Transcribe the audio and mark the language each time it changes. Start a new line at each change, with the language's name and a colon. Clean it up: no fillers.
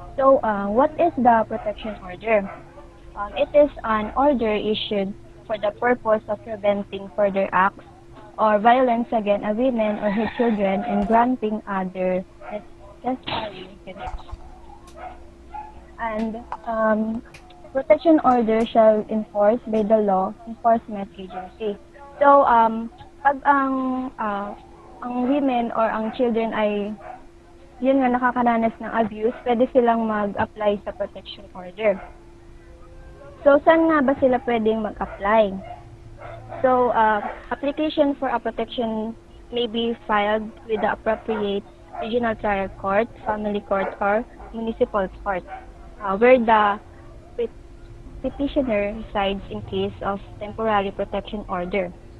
English: So, what is the protection order? It is an order issued for the purpose of preventing further acts or violence against a woman or her children and granting other necessary benefits. And protection order shall enforced by the law enforcement agency.
Filipino: So, pag ang women or ang children ay yun nga nakakaranas ng abuse, pwede silang mag-apply sa protection order. So, saan nga ba sila pwedeng mag-apply?
English: So, application for a protection may be filed with the appropriate regional trial court, family court, or municipal court, where the petitioner resides in case of temporary protection order.